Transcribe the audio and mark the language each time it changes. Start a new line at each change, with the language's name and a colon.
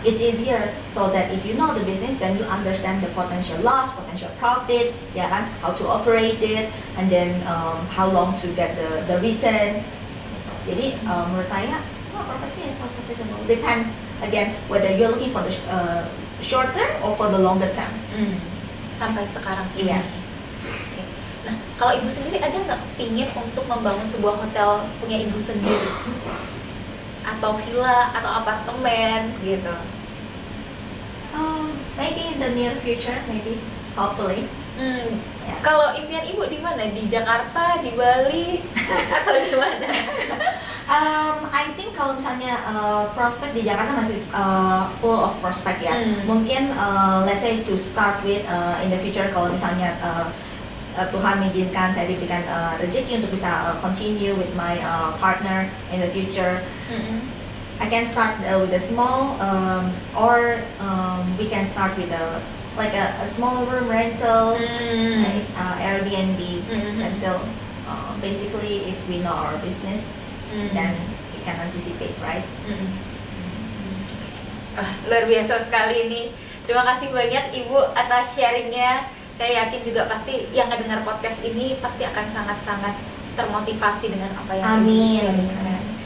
English: It's easier so that if you know the business, then you understand the potential loss, potential profit,
Indonesian: ya kan?
English: How to operate it, and then how long to get the return.
Indonesian: Jadi menurut saya,
English: property is not profitable. Depends again whether you're looking for the short term or for the longer term.
Indonesian: Sampai sekarang ini.
English: Yes. Okay.
Indonesian: Nah, kalau ibu sendiri ada nggak pingin untuk membangun sebuah hotel punya ibu sendiri? Atau villa atau apartemen gitu?
English: Maybe in the near future, maybe, hopefully. Yeah.
Indonesian: Kalau impian ibu di mana? Di Jakarta, di Bali, atau di mana?
English: I think
Indonesian: kalau misalnya prospek di Jakarta masih
English: full of
Indonesian: prospek ya. Mungkin
English: let's say to start with in the future
Indonesian: kalau misalnya Tuhan mengizinkan saya diberikan rezeki untuk bisa
English: continue with my partner in the future. I can start with a small, or we can start with a small room rental, like, Airbnb. And so basically, if we know our business, then we can anticipate, right?
Indonesian: Luar biasa sekali ini. Terima kasih banyak Ibu atas sharingnya. Saya yakin juga pasti yang ngedengar podcast ini pasti akan sangat-sangat termotivasi dengan apa yang Ibu sharingkan.